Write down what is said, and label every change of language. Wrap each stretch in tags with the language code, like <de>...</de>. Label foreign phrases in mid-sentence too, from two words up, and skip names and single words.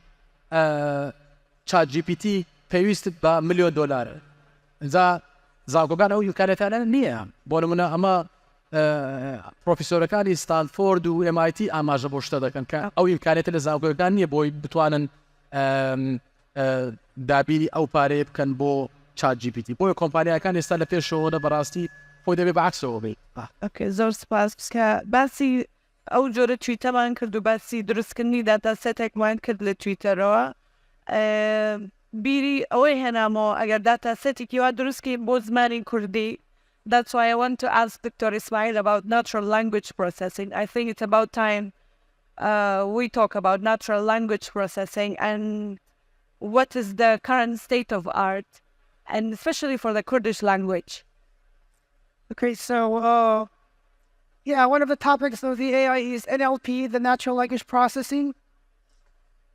<ckb>چات GPT پێویستت بە $1,000,000 ئەجا زانکۆکان ئەو ئیمکانیەتانە نییە بۆ نمونە ئەمە پرۆفیسۆرەکانی ستانفۆرد و MIT ئاماژە بۆ شتە دەکەن کە ئەو ئیمکانیەتە لە زانکۆکان نییە بۆی بتوانن دابیری ئەو پارەیە بکەن بۆ چات GPT بۆیە کۆمپانیەکان ئێستا لە پێشەوەدا بەڕاستی خۆی دەبێت بەعکسەوە بێت زۆر سپاس کە باسی ئەو جۆرە تویتەمان کرد و باسی دروستکردنی داتا سێتێکمان کرد لە تویتەرەوە بیری ئەوەی هێنامەوە ئەگەر داتا سێتێکی وا دروستکەین بۆ زمانی کوردی.</ckb> <en>That's why I want to ask Dr. Ismail about natural language processing. I think it's about time we talk about natural language processing and what is the current state of art, and especially for the Kurdish language. Okay, so one of the topics of the AI is NLP, the natural language processing.</en>